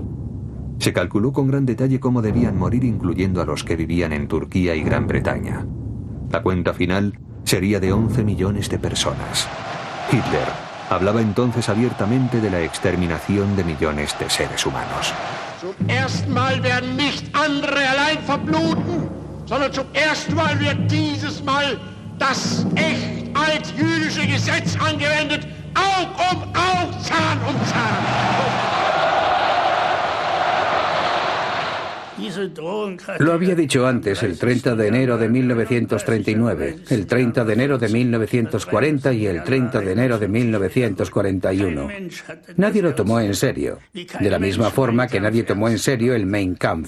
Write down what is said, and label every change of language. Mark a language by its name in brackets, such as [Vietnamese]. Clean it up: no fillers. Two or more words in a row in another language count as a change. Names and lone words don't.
[Spanish] Se calculó con gran detalle cómo debían morir, incluyendo a los que vivían en Turquía y Gran Bretaña. La cuenta final sería de 11 millones de personas. Hitler hablaba entonces abiertamente de la exterminación de millones de seres humanos. [German] Zum ersten Mal werden nicht andere allein verbluten, sondern zum ersten Mal wird dieses Mal das echt altjüdische Gesetz angewendet, Aug um Aug, Zahn um Zahn. [Spanish] Lo había dicho antes, el 30 de enero de 1939, el 30 de enero de 1940 y el 30 de enero de 1941. Nadie lo tomó en serio, de la misma forma que nadie tomó en serio el Mein Kampf.